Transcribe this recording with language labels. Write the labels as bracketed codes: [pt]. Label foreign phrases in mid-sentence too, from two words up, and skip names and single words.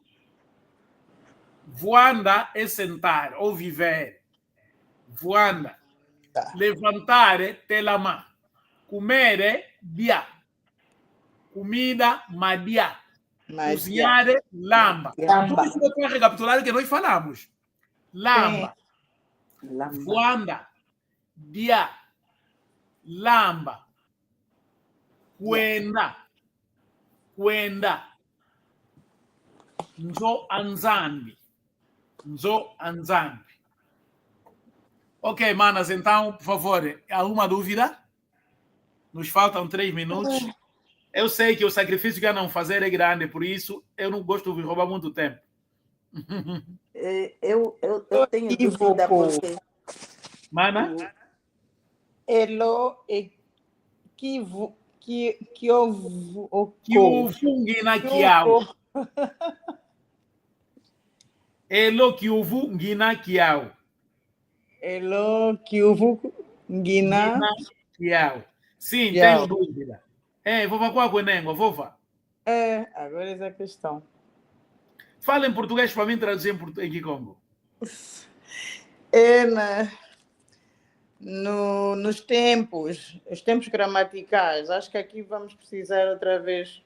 [pt] Voanda é sentar ou viver. [kg] Voanda. [pt] Tá. Levantar é telama. Comer é dia. Comida, madia. Cozinhar é lamba. Tudo isso é para recapitular que nós falamos. [kg] Lamba. Lamba. Voanda. Dia. Lamba. Quenda. Quenda. Nzo anzambi. Nzo anzambi. [pt] Ok, manas, então, por favor, alguma dúvida? Nos faltam 3 minutos. Eu sei que o sacrifício que não fazer é grande, por isso eu não gosto de roubar muito tempo. Eu tenho dúvida porque... Mana? [kg] Elo e que o Ngina Kiao. Elo Kiuvu Ngina Kiao. Elo Kiuvu Ngina Kiao. Sim, Kiao. [pt] tenho dúvida. Vou falar com o Nengo, vova. Agora essa é a questão. Fala em português para mim traduzir em Kikongo. Nos tempos, os tempos gramaticais, acho que aqui vamos precisar outra vez.